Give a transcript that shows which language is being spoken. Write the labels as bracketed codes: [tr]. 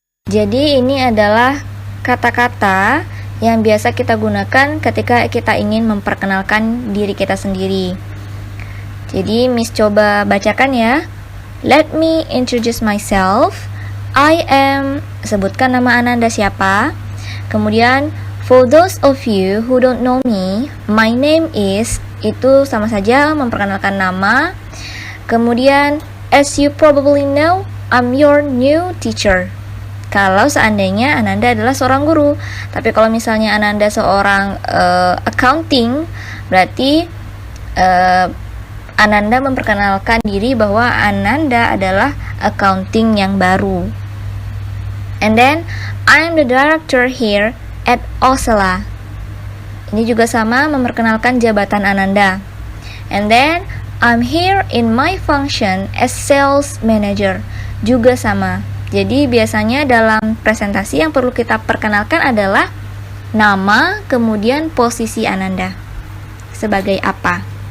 [id] Jadi ini adalah kata-kata yang biasa kita gunakan ketika kita ingin memperkenalkan diri kita sendiri. Jadi Miss coba bacakan ya. [en] Let me introduce myself. I am, [id] sebutkan nama Ananda siapa. Kemudian, [en] for those of you who don't know me, my name is, [id] itu sama saja memperkenalkan nama. Kemudian, [en] as you probably know, I'm your new teacher. [id] Kalau seandainya Ananda adalah seorang guru. Tapi kalau misalnya Ananda seorang accounting, berarti Ananda memperkenalkan diri bahwa Ananda adalah accounting yang baru. [en] And then, I am the director here at Osela. [id] Ini juga sama memperkenalkan jabatan Ananda. [en] And then, I'm here in my function as sales manager. [id] Juga sama. Jadi biasanya dalam presentasi yang perlu kita perkenalkan adalah nama, kemudian posisi Ananda sebagai apa.